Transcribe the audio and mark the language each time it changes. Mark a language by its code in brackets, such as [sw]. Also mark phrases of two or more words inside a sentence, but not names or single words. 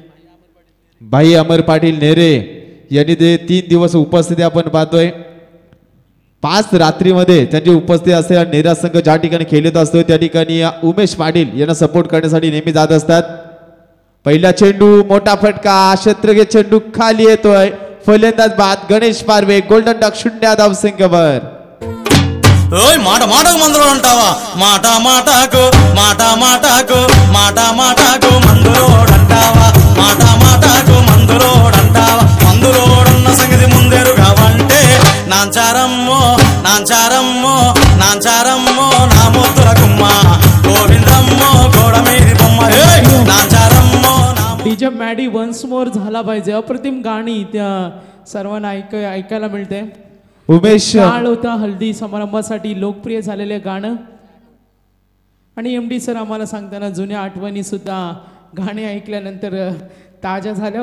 [mr] भाई अमर पाटील नेरे यांनी ते 3 दिवस उपस्थिती आपण पाहतोय, 5 रात्रीमध्ये त्यांची उपस्थिती असते। नेरा संघ ज्या ठिकाणी खेळत असतो त्या ठिकाणी उमेश पाटील यांना सपोर्ट करण्यासाठी नेहमी जात असतात। पहिला चेंडू मोठा फटका, क्षेत्रगे चेंडू खाली येतोय, फलंदाज बाद गणेश पारवे, [en] golden duck [mr] 0 धावसंख्येवर। [te] ओय మాట మాటకు మందులో అంటావా, మాట మాటకు మాట మాటకు మాట మాటకు మందులోడంటావా, మాట మాటకు మందులోడంటావా, మందులోడన్న సంగతి ముందెరుగా వంటే నాంచారమ్మో నాంచారమ్మో నాంచారమ్మో నా ముద్దుల గుమ్మ గోవిందమ్మో గోడ మీది బొమ్మ నాంచారమ్మో। [mr] डीजे मॅडी [en] once more [mr] झाला पाहिजे, अप्रतिम गाणी त्या सर्वांना ऐकायला मिळते। उमेश काळ होता हल्दी समारंभासाठी लोकप्रिय झालेले गाणं आणि एमडी सर आम्हाला सांगताना जुन्या आठवणी सुद्धा गाणी ऐकल्यानंतर ताज्या झाल्या।